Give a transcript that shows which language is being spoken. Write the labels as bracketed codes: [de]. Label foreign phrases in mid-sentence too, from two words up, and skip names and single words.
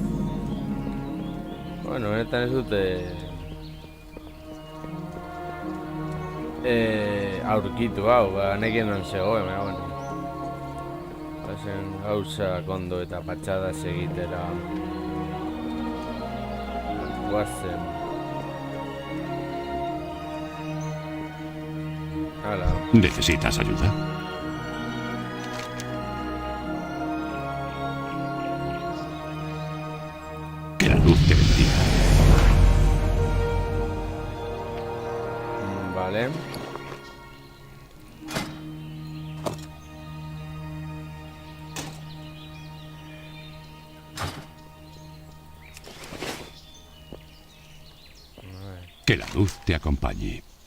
[eu] Bueno, honetan ez dute aurkitu hau, nekien non zegoen, bueno. Guazen gauza kondo eta patxadas egitera. Guazen. Hala. [es] ¿Necesitas ayuda? Que la luz te bendiga. Vale. Que la luz te acompañe.